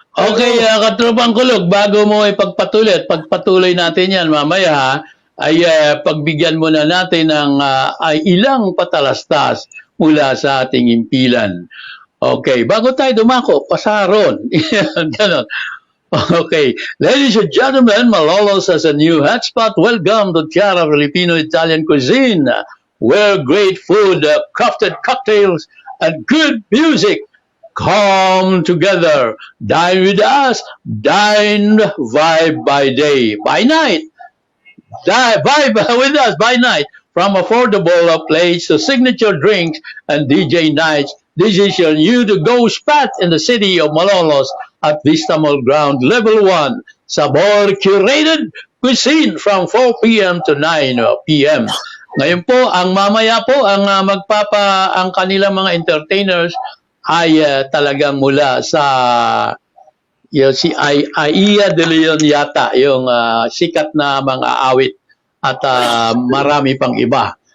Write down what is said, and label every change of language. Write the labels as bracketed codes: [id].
[tl] Okay, Katropang Kulog, bago mo ipagpatuloy at pagpatuloy natin yan mamaya, ha, ay pagbigyan muna natin ng ay ilang patalastas mula sa ating impilan. Okay, bago tayo dumako, pasaron. Ganon. [en] Okay, ladies and gentlemen, Malolos has a new hotspot. Welcome to Tiara Filipino-Italian cuisine, where great food, crafted cocktails, and good music come together. Dine with us, dine, vibe by day, by night. Vibe with us by night. From affordable plates to signature drinks and DJ nights, this is your new to-go spot in the city of Malolos at Vista Mall Ground Level 1. Sabor curated cuisine from 4 p.m. to 9 p.m. [tl] Ngayon po, ang mamaya po, ang kanilang mga entertainers ay talagang mula sa si Aia de Leon yata, yung sikat na mga awit at marami pang iba.